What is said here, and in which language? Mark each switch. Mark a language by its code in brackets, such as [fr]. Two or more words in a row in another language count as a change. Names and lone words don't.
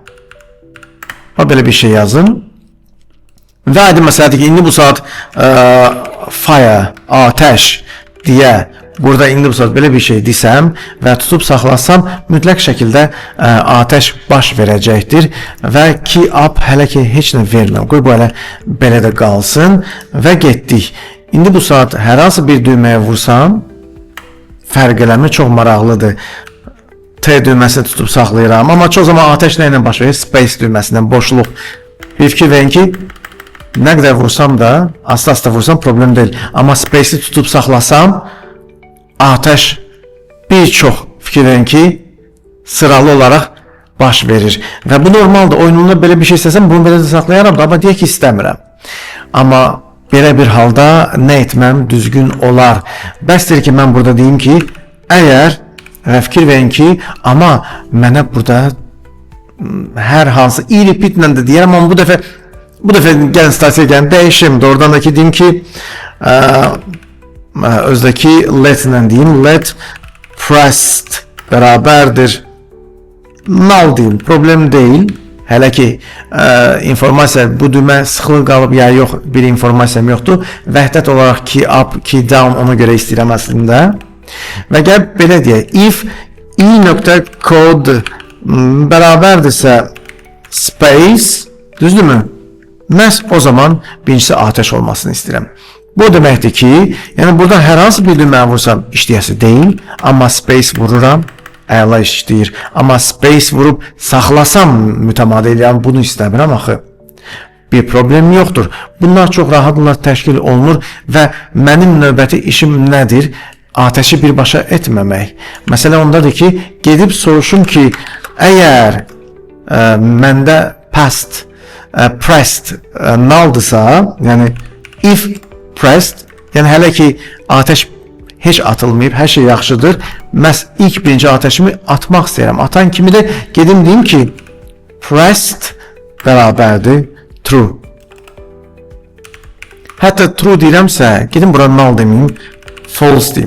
[az] Belə bir şey yazın. Və aydın məsələdir ki, indi bu saat fire, atəş deyə, burada indi bu saat belə bir şey desəm və tutub saxlasam, mütləq şəkildə atəş baş verəcəkdir və [en] key up [az] hələ ki heç nə verməm. Qoy bu hələ belə də qalsın və getdik. İndi bu saat hər hansı bir düyməyə vursam, fərq eləmir, çox maraqlıdır. T düyməsini tutub saxlayıram, amma çox zaman atəş nə ilə baş verir? Space düyməsindən, boşluq. Bir fikir verin ki, nə qədər vursam da, asta-asta vursam problem deyil. Amma space-i tutub saxlasam, atəş bir çox fikir verin ki, sıralı olaraq baş verir. Və bu normaldır. Oyununda belə bir şey istəsəm, bunu belə də saxlayaram da, amma deyək ki, istəmirəm. Amma belə bir halda nə etməm düzgün olar. Bəsdir ki, mən burada deyim ki, əgər fikir verin ki, amma mənə burada hər hansı repeat-lə də deyərəm, amma bu dəfə gəlin statisiyaya gəlin, dəyişim. Doğrudan da ki, deyim ki, özdəki let-lə deyim, [en] let pressed [az] bərabərdir null deyim, problem deyil. Hələ ki, informasiya, bu düymə sıxılıq qalıb, ya yox, bir informasiyam yoxdur. Vəhdət olaraq [en] key up, key down, [az] ona görə istəyirəm əslində. Və gəl belə deyək, [en] if i.code [az] bərabərdirsə space, düzdürmü? Məhz o zaman birincisi atəş olmasını istəyirəm. Bu deməkdir ki, yəni burada hər hansı bir düyməyə vursam işləyəsi deyil, amma space vururam, əla işləyir. Amma space vurub saxlasam mütəmadi eləyəm, bunu istəmirəm axı. Bir problem yoxdur. Bunlar çox rahatlıqla təşkil olunur və mənim növbəti işim nədir? Atəşi birbaşa etməmək. Məsələ ondadır ki, gedib soruşum ki, əgər məndə past, pressed null'dırsa, yəni [en] if pressed, [az] yəni hələ ki atəş heç atılmayıb, hər şey yaxşıdır. Məhz ilk birinci atəşimi atmaq istəyirəm. Atan kimi də gedim deyim ki, pressed bərabərdir true. Hətta true deyirəmsə, gedim bura null deməyim, false deyim.